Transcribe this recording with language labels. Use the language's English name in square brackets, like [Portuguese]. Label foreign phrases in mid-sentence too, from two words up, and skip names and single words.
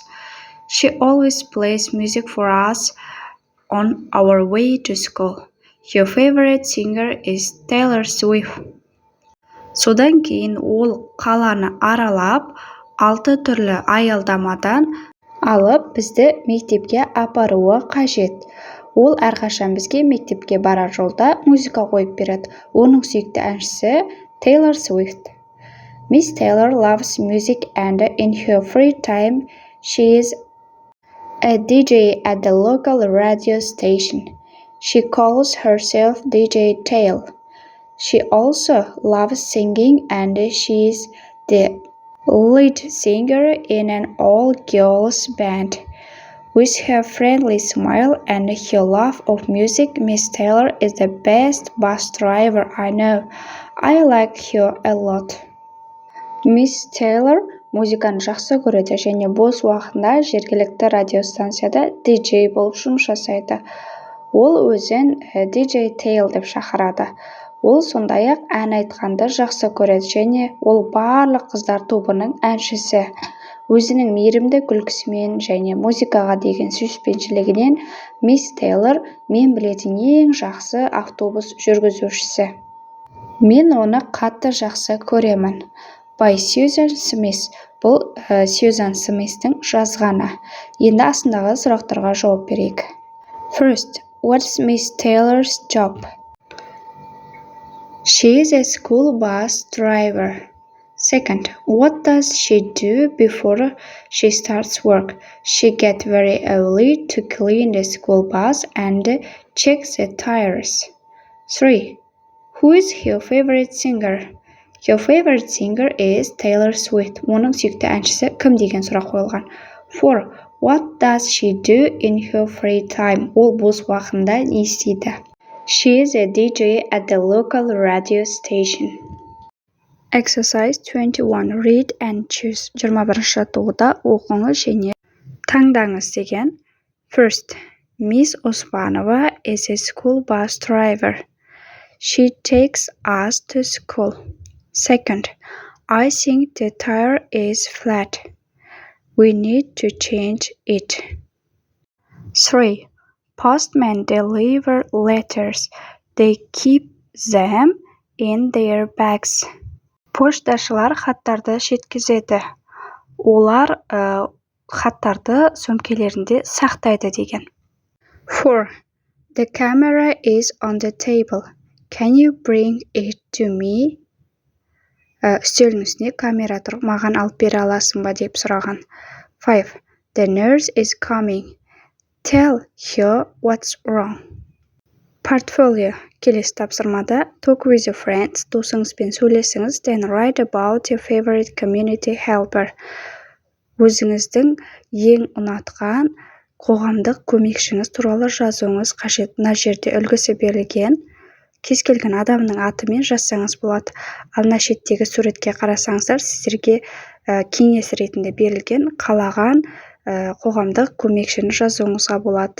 [English] She always plays music for us on our way to school. Her favorite singer is Taylor Swift. [Kazakh] Содан кейін ол қаланы аралап, 6 түрлі аялдамадан алып бізді мектепке апаруы қажет. Ол әрқашан бізге мектепке барар жолда музыка қойып береді. Оның сүйікті әншісі Taylor Swift. [English] Miss Taylor loves music and in her free time she is a DJ at the local radio station. She calls herself DJ Tail. She also loves singing and she is the lead singer in an all-girls band. With her friendly smile and her love of music, Miss Taylor is the best bus driver I know. I like her a lot. [Kazakh] Miss Taylor музыканы жақсы көреді және бос уақытында жергілікті радиостанцияда DJ болып жұмыс жасайды. Ол өзін DJ Tail деп шақырады. Ол сондай-ақ ән айтқанды жақсы көреді және ол барлық қыздар тобының әншісі. Өзінің мейірімді күлкісімен және музыкаға деген сүйіспеншілігінен Miss Taylor мен білетін ең жақсы автобус жүргізушісі. Мен оны қатты жақсы көремін. [English] By Susan Smith. [Kazakh] Бұл Susan Smith'тің жазғаны. Енді астындағы сұрақтарға жауап берейік. [English] First, what's Miss Taylor's job? She is a school bus driver. Second, what does she do before she starts work? She gets very early to clean the school bus and check the tires. 3. Who is her favorite singer? Her favorite singer is Taylor Swift. [Kazakh] Оның сүйікті әншісі кім деген сұрақ қойылған. [English] 4. What does she do in her free time? [Kazakh] Ол бос уақытында не істейді? [English] She is a DJ at the local radio station. Exercise 21. Read and choose. [Kazakh] 21 жаттығуда оқыңыз және таңдаңыз деген. [English] First, Miss Osmanova is a school bus driver. She takes us to school. Second, I think the tire is flat. We need to change it. 3. Postmen deliver letters. They keep them in their bags. [Kazakh] Пошташылар хаттарды жеткізеді. Олар хаттарды сөмкелерінде сақтайды деген. [English] 4. The camera is on the table. Can you bring it to me? [Kazakh] Үстелдің үстіне камера тұр, маған алып бере аласың ба деп сұраған. [English] 5. The nurse is coming. Tell her what's wrong. Portfolio. [Kazakh] Келесі тапсырмада [English] talk with your friends, [Kazakh] досыңызбен сөйлесіңіз, [English] then write about your favorite community helper. [Kazakh] Өзіңіздің ең ұнатқан қоғамдық көмекшіңіз туралы жазуыңыз қажет. Мына жерде үлгісі берілген. Кез келген адамның атымен жазсаңыз болады. Ал мына шеттегі суретке қарасаңыздар, сіздерге кеңес ретінде берілген қалаған қоғамдық көмекшіні жазуыңызға болады.